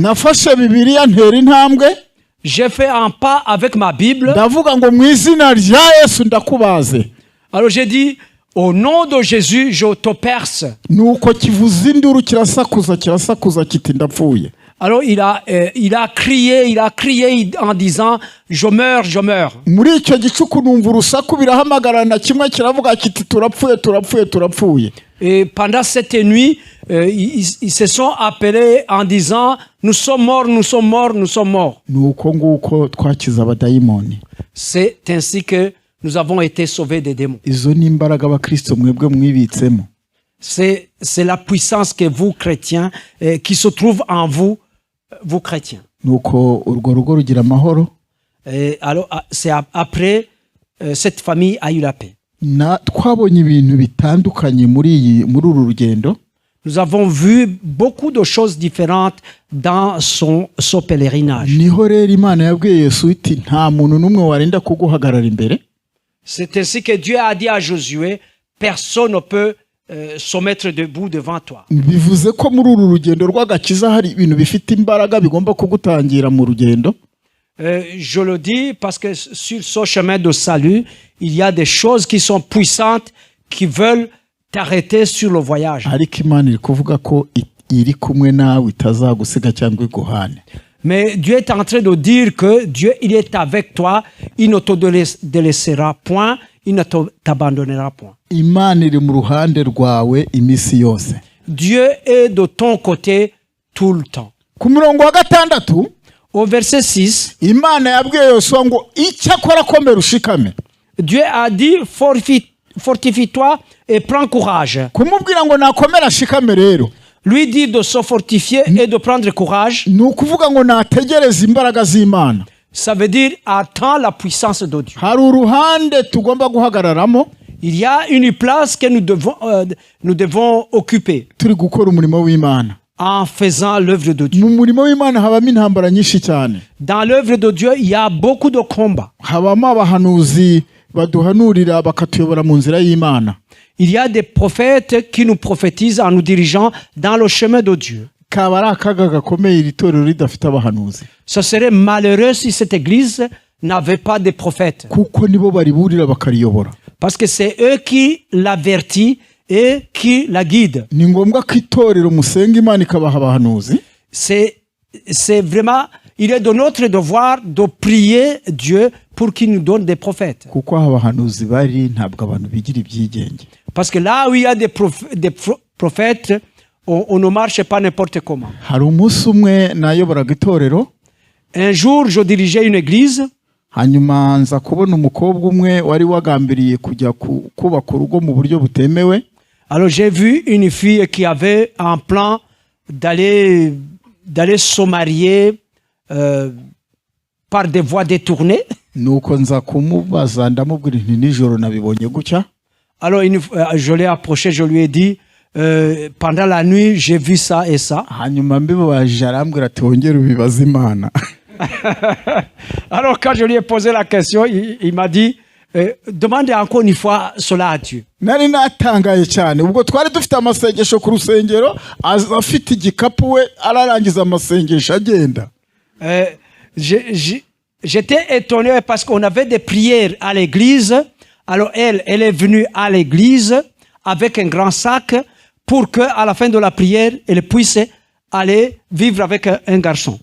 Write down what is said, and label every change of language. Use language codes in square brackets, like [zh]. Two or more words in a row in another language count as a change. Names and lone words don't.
[rw] nafashe Bibiliya ntera intambwe, [fr] j'ai fait un pas avec ma Bible. [rw] ndavuga ngo mu izina rya Yesu ndakubaze. [fr] Alors j'ai dit, au nom de Jésus, je te perce. [rw] Nuko kivuza induru kirasakuza kiti ndapfuye. [fr] Alors il a crié en disant, je meurs. [rw] Muri icyo gicuku numva urusaku birahamagarana, kimwe kiravuga kiti turapfuye. [fr] Et pendant cette nuit, ils se sont appelés en disant, nous sommes morts. [rw] Nuko nguko twakiza abadayimoni. [fr] C'est ainsi que nous avons été sauvés des démons. [rw] Izo ni imbaraga abakristo mwebwe mwibitsemo. [fr] C'est la puissance que vous, chrétiens, qui se trouve en vous, vous, chrétiens. [rw] Nuko urwo rugo rugira amahoro. [fr] Alors, c'est après, cette famille a eu la paix. [rw] Twabonye ibintu bitandukanye muri uru rugendo. [fr] Nous avons vu beaucoup de choses différentes dans son pèlerinage. [rw] Niho rero Imana yabwiye Yesu iti nta muntu n'umwe warinda kuguhagarara imbere. [fr] C'est ainsi que Dieu a dit à Josué, personne ne peut se mettre debout devant toi. [rw] Bivuze ko muri uru rugendo rw'agakiza hari ibintu bifite imbaraga bigomba kugutangira mu rugendo. [fr] Je le dis parce que sur ce chemin de salut, il y a des choses qui sont puissantes qui veulent t'arrêter sur le voyage. [rw] Ariko Imana iri kuvuga ko iri kumwe nawe itazagusiga cyangwa iguhane. [fr] Mais Dieu est en train de dire que Dieu, il est avec toi, il ne te délaissera point, il ne t'abandonnera point. [rw] Imana iri mu ruhande rwawe iminsi yose. [fr] Dieu est de ton côté tout le temps. [rw] Ku murongo wa 6, [fr] au verset 6, [rw] Imana yabwiye Yosuwa ngo icyakora komera ushikame. [fr] Dieu a dit, fortifie-toi et prends courage. [rw] Kumubwira ngo nakomera ashikame rero. [fr] Lui dit de se fortifier et de prendre courage. [rw] Ni ukuvuga ngo nategereze imbaraga z'Imana. [fr] Ça veut dire attends la puissance de Dieu. [rw] Hari uruhande tugomba guhagararamo. [fr] Il y a une place que nous devons occuper. [rw] Turi gukora umurimo w'Imana. [fr] En faisant l'œuvre de Dieu. [rw] Mu murimo w'Imana habamo intambara nyinshi cyane. [fr] Dans l'œuvre de Dieu, il y a beaucoup de combats. [rw] Habamo abahanuzi baduhanurira bakatuyobora mu nzira y'Imana. [fr] Il y a des prophètes qui nous prophétisent en nous dirigeant dans le chemin de Dieu. [rw] Kaba ari akaga gakomeye iri torero ridafite abahanuzi. [fr] Ce serait malheureux si cette église n'avait pas de prophètes. [rw] Kuko nibo bariburira bakariyobora. [fr] Parce que c'est eux qui l'avertissent et qui la guident. [rw] Ni ngombwa ko itorero musenga Imana ikabaha abahanuzi. [fr] C'est c'est vraiment, il est de notre devoir de prier Dieu pour qu'il nous donne des prophètes. [rw] kuko aho abahanuzi bari ntabwo abantu bigira ibyigenge. [fr] Parce que là où il y a des prophètes, on ne marche pas n'importe comment. [rw] Hari umunsi umwe nayoboraga itorero, [fr] Un jour, je dirigeais une église. [rw] hanyuma nza kubona umukobwa umwe wari wagambiriye kujya kubaka urugo mu buryo butemewe. [fr] Alors j'ai vu une fille qui avait un plan d'aller se marier par des voies détournées. [rw] Nuko nza kumubaza ndamubwira nti nijoro nabibonye gutya. [fr] Alors je l'ai approché, je lui ai dit pendant la nuit j'ai vu ça et ça. [rw] Hanyuma mbibabajije arambwira ati wongere ubibaze Imana. [fr] Alors quand je lui ai posé la question, il m'a dit demandez encore une fois cela à Dieu. [rw] Nari natangaye cyane ubwo twari dufite amasengesho ku rusengero, afite igikapu we ararangiza amasengesho agenda. [fr] J'étais étonné parce qu'on avait des prières à l'église. Alors elle est venue à l'église avec un grand sac pour que à la fin de la prière elle puisse aller vivre avec un garçon.